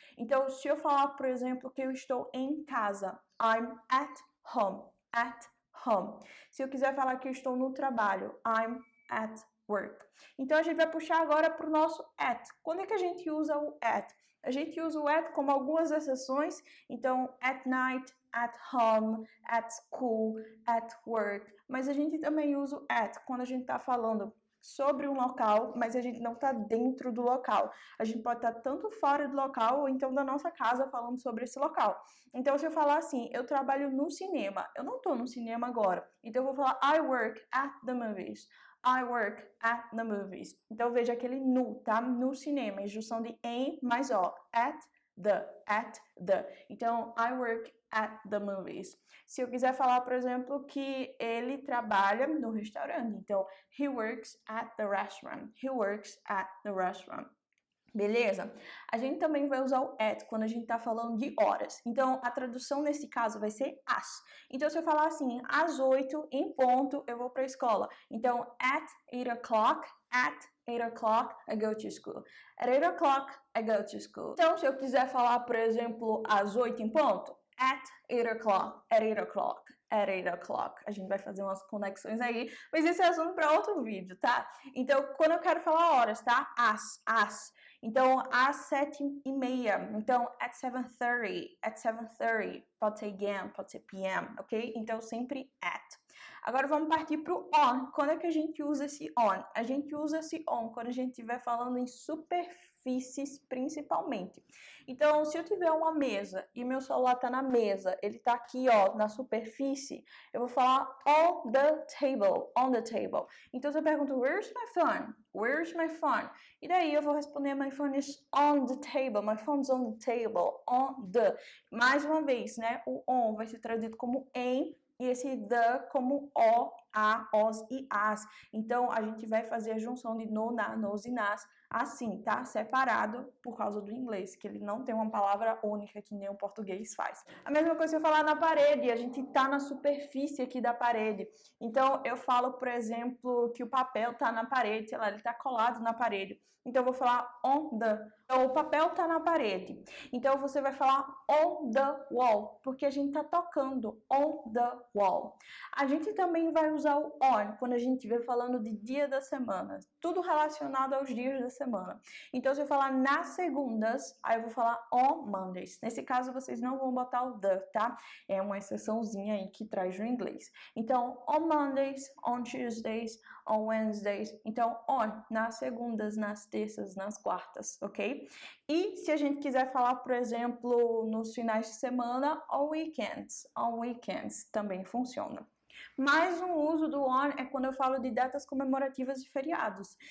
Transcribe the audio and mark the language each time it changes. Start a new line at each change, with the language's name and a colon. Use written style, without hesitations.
Portuguese: Então, se eu falar, por exemplo, que eu estou em casa,
English: I'm at home, at home.
Portuguese: Se eu quiser falar que eu estou no trabalho,
English: I'm at work.
Portuguese: Então, a gente vai puxar agora para o nosso at. Quando é que a gente usa o at? A gente usa o at como algumas exceções.
English: Então, at night, at home, at school, at work.
Portuguese: Mas a gente também usa o at quando a gente está falando sobre um local, mas a gente não está dentro do local. A gente pode estar tanto fora do local ou então da nossa casa falando sobre esse local. Então, se eu falar assim, eu trabalho no cinema, eu não estou no cinema agora.
English: Então, eu vou falar I work at the movies. I work at the movies.
Portuguese: Então, veja aquele no, tá? No cinema, é junção de em mais o.
English: At the. Então, I work at the movies.
Portuguese: Se eu quiser falar, por exemplo, que ele trabalha no restaurante, então,
English: he works at the restaurant. He works at the restaurant.
Portuguese: Beleza? A gente também vai usar o at quando a gente tá falando de horas. Então, a tradução nesse caso vai ser as. Então, se eu falar assim, às 8, em ponto, eu vou pra escola.
English: Então, at 8 o'clock, at 8 o'clock, I go to school. At 8 o'clock, I go to school.
Portuguese: Então, se eu quiser falar, por exemplo, às 8 em ponto,
English: at 8 o'clock, at 8 o'clock.
Portuguese: At 8 o'clock. A gente vai fazer umas conexões aí, mas esse é assunto para outro vídeo, tá? Então, quando eu quero falar horas, tá? As. Então, às 7h30.
English: Então, at 7:30. At 7:30.
Portuguese: Pode ser AM, pode ser PM, ok? Então, sempre at. Agora, vamos partir para o on. Quando é que a gente usa esse on? A gente usa esse on quando a gente estiver falando em superfícies, principalmente. Então, se eu tiver uma mesa e meu celular tá na mesa, ele tá aqui, ó, na superfície, eu vou falar
English: on the table, on the table.
Portuguese: Então, se eu pergunto,
English: where's my phone? Where's my phone? E daí eu vou responder, my phone is on the table, my phone's on the table, on the.
Portuguese: Mais uma vez, né, o on vai ser traduzido como em, e esse the como o, a, os e as. Então, a gente vai fazer a junção de no, na, nos e nas, assim, tá? Separado por causa do inglês, que ele não tem uma palavra única que nem o português faz. A mesma coisa se eu falar na parede, a gente tá na superfície aqui da parede. Então, eu falo, por exemplo, que o papel tá na parede, sei lá, ele tá colado na parede. Então, eu vou falar on the. Então, o papel tá na parede. Então, você vai falar
English: on the wall,
Portuguese: porque a gente tá tocando on the wall. A gente também vai usar o on quando a gente estiver falando de dia da semana. Tudo relacionado aos dias da semana. Então, se eu falar nas segundas, aí eu vou falar
English: on Mondays.
Portuguese: Nesse caso, vocês não vão botar o the, tá? É uma exceçãozinha aí que traz no inglês.
English: Então, on Mondays, on Tuesdays, on Wednesdays.
Portuguese: Então, on nas segundas, nas terças, nas quartas, ok? E se a gente quiser falar, por exemplo, nos finais de semana,
English: on weekends
Portuguese: também funciona. Mais um uso do on é quando eu falo de datas comemorativas de feriados.